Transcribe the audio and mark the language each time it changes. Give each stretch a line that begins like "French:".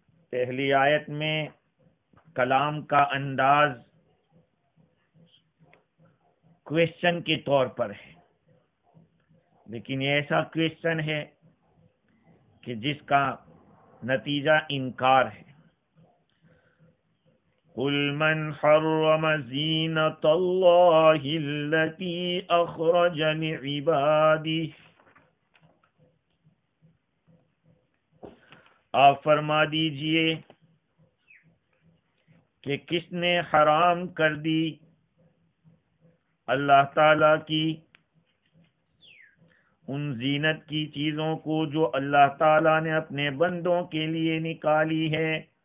Urdu: پہلی آیت میں کلام کا انداز کویسچن کے طور پر ہے، لیکن یہ ایسا کویسچن ہے کہ جس کا نتیجہ انکار ہے.
Arabic: قل من حرم زینة اللہ التي اخرج لعباده.
Urdu: آپ فرما دیجئے کہ کس نے حرام کر دی اللہ تعالی کی ان زینت کی چیزوں کو جو اللہ تعالی نے اپنے بندوں کے لیے نکالی ہے.